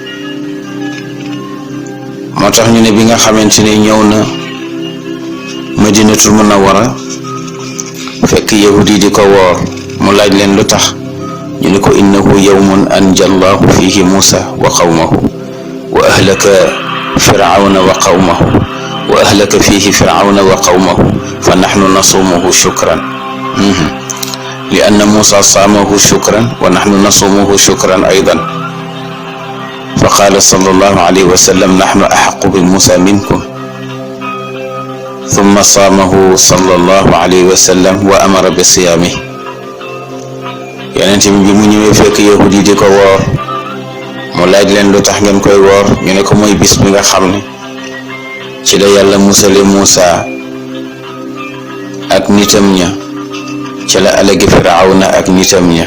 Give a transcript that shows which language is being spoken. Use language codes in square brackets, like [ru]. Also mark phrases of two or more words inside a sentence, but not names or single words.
[wo] moo tax ñu ne bi nga xamante ni ñëw na Madinatul Munawwara fekk yahudi di ko woor mu laaj leen lu tax ñu ne ko [ar] إنه يوم أنجى الله فيه موسى وقومه وأهلك فرعون وقومه وأهلك فيه فرعون وقومه فنحن نصومه شكرا لأن موسى صامه شكرا ونحن نصومه شكرا أيضا. فقال صلى الله عليه وسلم نحن أحق بموسى منكم ثم صامه صلى الله عليه وسلم وأمر بصيامه. [wo] yonent bi mu ñëwee fekk yahudi di ko woor mu laaj leen lu tax ngeen koy woor ñu ne ko mooy bis bi nga xam ne ci la yàlla musale Muusa ak nitam ña ci la alagi Firawna ak nitam ña.